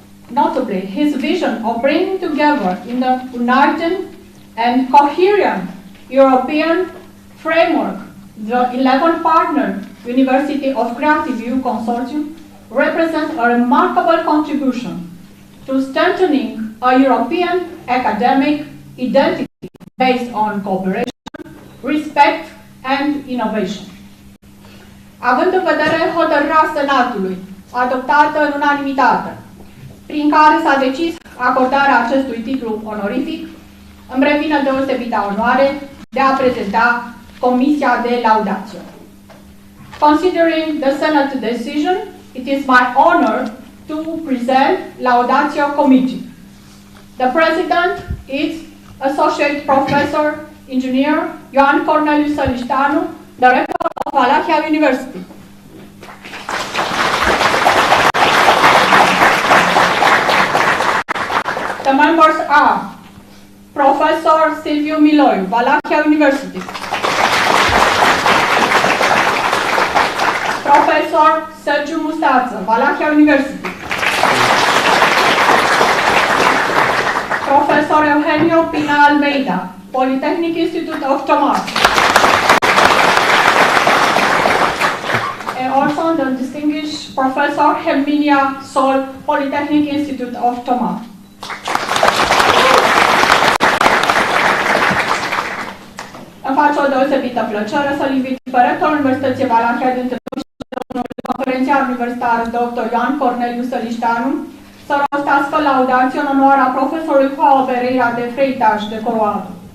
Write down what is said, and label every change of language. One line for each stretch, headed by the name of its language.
English: Notably, his vision of bringing together in the united and coherent European framework the 11 partner University of KreativEU Consortium represents a remarkable contribution to strengthening a European academic identity based on cooperation, respect and innovation.
Romanian: Având în vedere hotărârea Senatului, adoptată în unanimitate, prin care s-a decis acordarea acestui titlu onorific, îmi revine deosebită onoare de a prezenta Comisia de Laudatio.
English: Considering the Senate decision, it is my honor to present Laudatio Committee. The President is Associate Professor Engineer João Corneliu Sălișteanu, Director of Valahia University. The members are Professor Silviu Miloiu, Valahia University. Professor Sergiu Mustață, Valahia University. Professor Eugenio Pina Almeida, Polytechnic Institute of Tomar. And also the distinguished Professor Herminia Sol, Polytechnic Institute of Tomar.
Romanian: Îmi face o deosebită plăcere să-l invit pe rectorul Universității Valahia dintre conferențiar universitar Dr. João Corneliu Sălișteanu să rostească laudație în onoarea profesorului João Pereira de Freitas de Coroado.